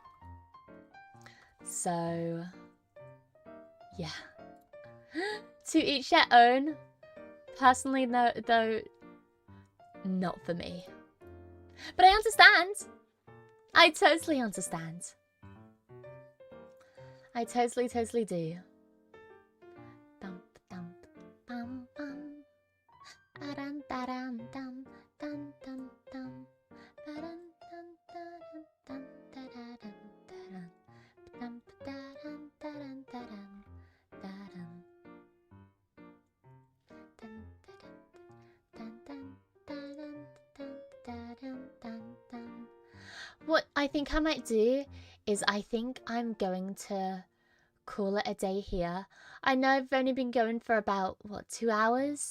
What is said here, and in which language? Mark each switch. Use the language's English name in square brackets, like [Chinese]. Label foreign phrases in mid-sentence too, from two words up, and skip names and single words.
[English] So, yeah. To each their own. Personally, though, not for me. But I understand. I totally understand. I totally do. Dum dum bum bum. Adan dadan dum dum dum dum. Adan dum dadan dum dadan dadan. Dum dadan dadan dadan dadan. What I think I might do is I think I'm going to call it a day here. I know I've only been going for about, what, 2 hours?